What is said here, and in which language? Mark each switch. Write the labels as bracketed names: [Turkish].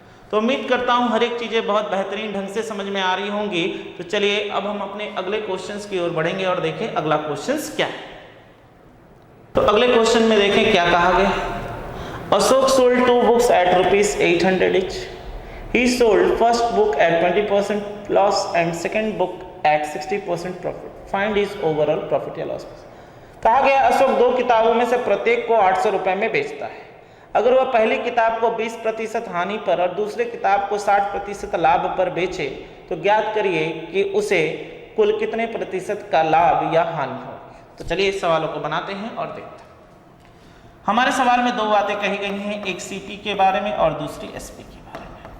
[Hindi] तो उम्मीद करता हूं हर एक चीजें बहुत बेहतरीन ढंग से समझ में आ रही होंगी। तो चलिए अब हम अपने अगले क्वेश्चंस की ओर बढ़ेंगे और देखें अगला क्वेश्चंस क्या है। तो अगले क्वेश्चन में देखें क्या कहा गया। Ashok [English] Sold 2 books at ₹800 each. He sold first book at 20% loss and second book at 60% profit. Find his overall profit [Hindi] या [English] loss। [Hindi] कहा गया अशोक 2 किताबों में से प्रत्येक को 800 रुपए में बेचता है। अगर वह पहली किताब को 20% हानि पर और दूसरे किताब को 60% लाभ पर बेचे तो ज्ञात करिए कि उसे कुल कितने प्रतिशत का लाभ या हानि होगी। तो चलिए इस सवालों को बनाते हैं और देखते हैं। हमारे सवाल में 2 बातें कही गई हैं, एक सीपी के बारे में और दूसरी एसपी के बारे में।